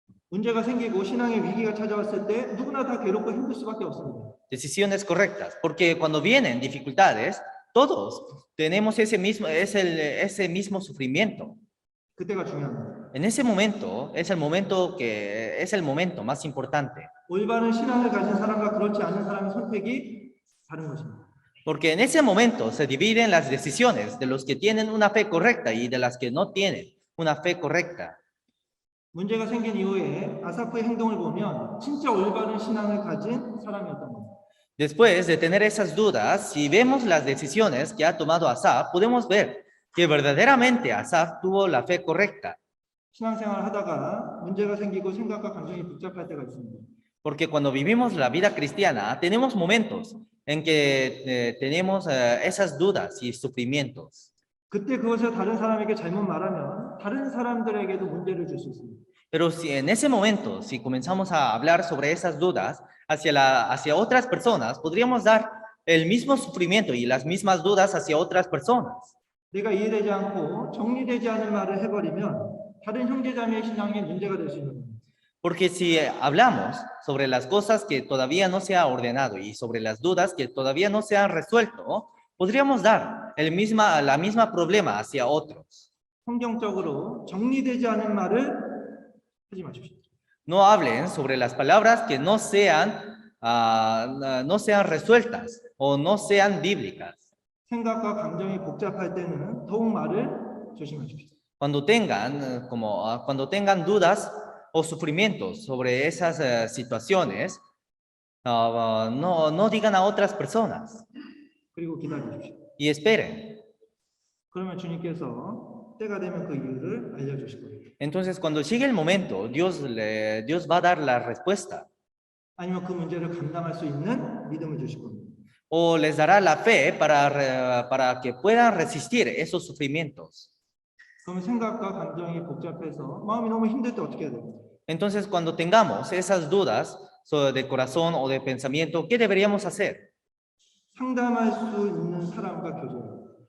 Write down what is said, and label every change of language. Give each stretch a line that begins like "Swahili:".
Korean: 문제가 생기고 신앙의 위기가 찾아왔을 때 누구나 다 괴롭고 힘들 수밖에 없습니다.
Spanish: Decisiones correctas, porque cuando vienen dificultades, todos tenemos ese mismo sufrimiento.
Korean: 그때가 중요합니다.
Spanish: En ese momento es el momento más importante.
Korean: 올바른 신앙을 가진 사람과 그렇지 않은 사람의 선택이 다른 것입니다.
Spanish: Porque en ese momento se dividen las decisiones de los que tienen una fe correcta y de las que no tienen una fe correcta.
Korean: 문제가 생긴 이후에 아사프의 행동을 보면 진짜 올바른 신앙을 가진 사람이었던 겁니다.
Spanish: Después de tener esas dudas, si vemos las decisiones que ha tomado Asaf, podemos ver que verdaderamente Asaf tuvo la fe correcta.
Korean: 신앙생활을 하다가 문제가 생기고 생각과 감정이 복잡할 때가 있습니다.
Spanish: Porque cuando vivimos la vida cristiana, tenemos momentos en que tenemos esas dudas y sufrimientos.
Korean: 그때 그것을 다른 사람에게 잘못 말하면 다른 사람들에게도 문제를 줄 수 있습니다.
Spanish: Pero si en ese momento, si comenzamos a hablar sobre esas dudas hacia otras personas, podríamos dar el mismo sufrimiento y las mismas dudas hacia otras personas.
Korean: 내가 이해되지 않고 정리되지 않은 말을 해버리면 다른 형제자매의 신앙에 문제가 될 수 있는 겁니다.
Spanish: Porque si hablamos sobre las cosas que todavía no se ha ordenado y sobre las dudas que todavía no se han resuelto, podríamos dar la misma problema hacia otros.
Korean: 성경적으로 정리되지 않은 말을 하지 마십시오.
Spanish: No hablen sobre las palabras que no sean resueltas o no sean bíblicas.
Korean: 생각과 감정이 복잡할 때는 더욱 말을 조심하십시오.
Spanish: Cuando tengan dudas o sufrimientos sobre esas situaciones, no digan a otras personas
Korean: 그리고 기다리십시오.
Spanish: y esperen.
Korean: 그러면 주님께서 때가 되면 그 이유를 알려주실 거예요.
Spanish: Entonces, cuando llegue el momento, Dios va a dar la respuesta
Korean: 아니면 그 문제를 감당할 수 있는 믿음을 주실 겁니다.
Spanish: o les dará la fe para que puedan resistir esos sufrimientos.
Korean: 그러면 생각과 감정이 복잡해서 마음이 너무 힘들 때 어떻게 해야 돼요?
Spanish: Entonces, cuando tengamos esas dudas de corazón o de pensamiento, ¿qué deberíamos hacer?
Korean: 상담할 수 있는 사람과 교제해요.